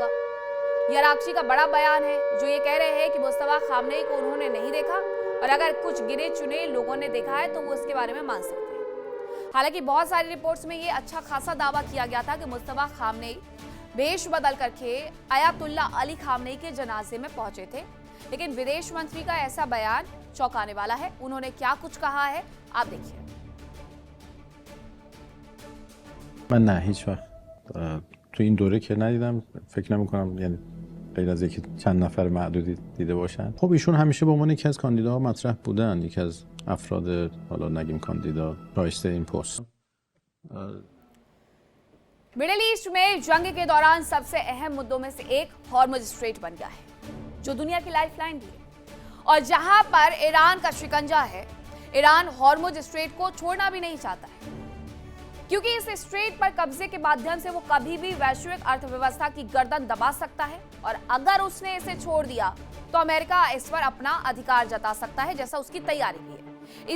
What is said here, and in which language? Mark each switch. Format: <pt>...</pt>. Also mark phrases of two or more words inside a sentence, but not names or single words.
<hi>यह अराक्ची का बड़ा बयान है जो ये कह रहे हैं कि मुस्तफा खामनेई को उन्होंने नहीं देखा और अगर कुछ गिने चुने लोगों ने देखा है तो वो इसके बारे में मान सकते हैं। हालांकि बहुत सारी रिपोर्ट्स में ये अच्छा खासा दावा किया गया था कि मुस्तफा खामनेई वेश बदल करके अयातुल्ला अली खामनेई के जनाजे में पहुंचे थे, लेकिन विदेश मंत्री का ऐसा बयान चौंकाने वाला है। उन्होंने क्या कुछ कहा है आप देखिए।</hi> <fa>من نه هیچ وقت تو این دوره که ندیدم، فکر نمی‌کنم، یعنی غیر از یکی چند نفر معدودی دیده باشن. خب ایشون همیشه به عنوان یکی از کاندیداها مطرح بودن، یکی از افراد حالا نگیم کاندیدا شایسته این پست.</fa> <hi>मिडिल ईस्ट में जंग के दौरान सबसे अहम मुद्दों में से एक हॉर्मुज स्ट्रेट बन गया है, जो दुनिया की लाइफलाइन भी है और जहां पर ईरान का शिकंजा है। ईरान हॉर्मुज स्ट्रेट को छोड़ना भी नहीं चाहता है, क्योंकि इस स्ट्रेट पर कब्जे के माध्यम से वो कभी भी वैश्विक अर्थव्यवस्था की गर्दन दबा सकता है और अगर उसने इसे छोड़ दिया तो अमेरिका इस पर अपना अधिकार जता सकता है, जैसा उसकी तैयारी भी है।</hi>